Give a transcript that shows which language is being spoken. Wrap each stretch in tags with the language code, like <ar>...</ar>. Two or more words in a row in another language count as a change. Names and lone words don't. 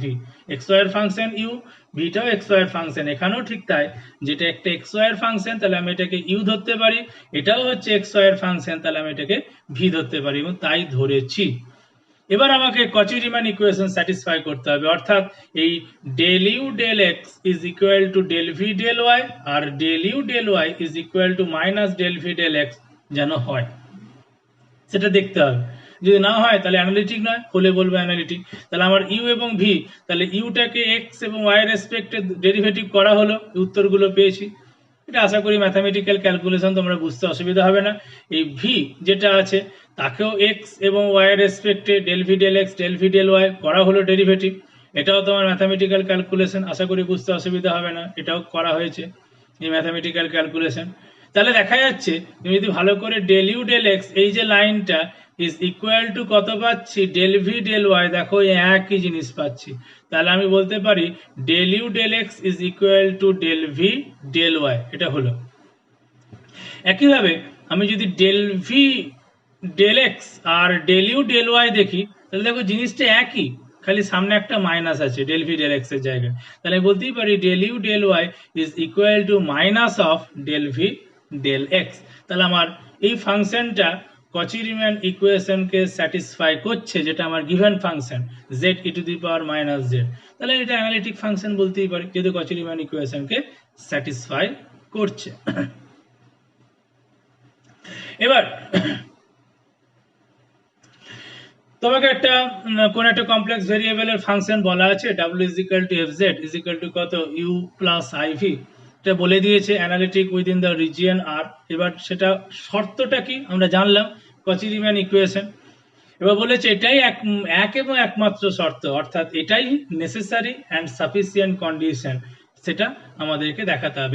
<bn>xy এর ফাংশন u, v টাও xy এর ফাংশন, এখানেও ঠিক তাই, যেটা একটা xy এর ফাংশন তাহলে আমি এটাকে u ধরতে পারি, এটাও হচ্ছে xy এর ফাংশন তাহলে আমি এটাকে v ধরতে পারি, এবং তাই ধরেছি। এবার আমাকে কচি রিমান</bn> <en>equation satisfy</en> <bn>করতে হবে, অর্থাৎ এই</bn> <en>del u del x is equal to del v del y</en> <bn>আর</bn> <en>del u del y is equal to minus del v del x</en> <bn>যেন হয়, সেটা দেখতে হবে। যদি না হয় তাহলে অ্যানালিটিক নয়, হলে বলবো অ্যানালিটিক। তাহলে আমার u এবং v, তাহলে ইউটাকে x এবং y এর রেসপেক্টে ডেরিভেটিভ করা হলো, উত্তরগুলো পেয়েছি। এটা আশা করি</bn> <en>mathematical calculation</en> <bn>তোমরা বুঝতে অসুবিধা হবে না। এই v যেটা আছে তাকেও x এবং y এর রেসপেক্টে</bn> <en>del v del x del v del y</en> <bn>করা হলো ডেরিভেটিভ, এটাও তোমার</bn> <en>mathematical calculation,</en> <bn>আশা করি বুঝতে অসুবিধা হবে না, এটাও করা হয়েছে এই</bn> <en>mathematical calculation.</en> <bn>তাহলে দেখা যাচ্ছে তুমি যদি ভালো করে</bn> <en>del u del x,</en> <bn>এই যে লাইনটা</bn> <en>is equal to</en> <bn>কত পাচ্ছি,</bn> <en>del v del y,</en> <bn>দেখো একই জিনিস পাচ্ছি। তাহলে আমি বলতে পারি</bn> <en>del u del x is equal to del v del y,</en> <bn>এটা হলো। একইভাবে আমি যদি</bn> <en>del v del x</en> <bn>আর</bn> <en>del u del y</en> <bn>দেখি, তাহলে দেখো জিনিসটা একই, খালি সামনে একটা মাইনাস আছে</bn> <en>del v del x</en> <bn>এর জায়গায়। তাহলে আমি বলতেই পারি</bn> <en>del u del y is equal to minus of del v del x।</en> <bn>তাহলে আমার এই ফাংশনটা কচি রিমান ইকুয়েশনকে স্যাটিসফাই করছে, যেটা আমার</bn> <en>given function z e to the power minus z।</en> <bn>তাহলে এটা</bn> <en>analytic function</en> <bn>বলতেই পারি, যেহেতু কচি রিমান ইকুয়েশনকে স্যাটিসফাই করছে। এবার তোমাকে একটা কোন একটা কমপ্লেক্স ভেরিয়েবলের ফাংশন বলা আছে</bn> <en>w is equal to</en> <bn>fz is equal to কত</bn> <en>u plus iv,</en> <bn>এটা বলে দিয়েছে</bn> <en>analytic within the region R.</en> <bn>এবার সেটা শর্তটা কি আমরা জানলাম, কচি রিমান ইকুয়েশন। এবার বলেছে এটাই এক এবং একমাত্র শর্ত, অর্থাৎ এটাই</bn> <en>necessary and sufficient condition,</en> <bn>সেটা আমাদেরকে দেখাতে হবে।</bn>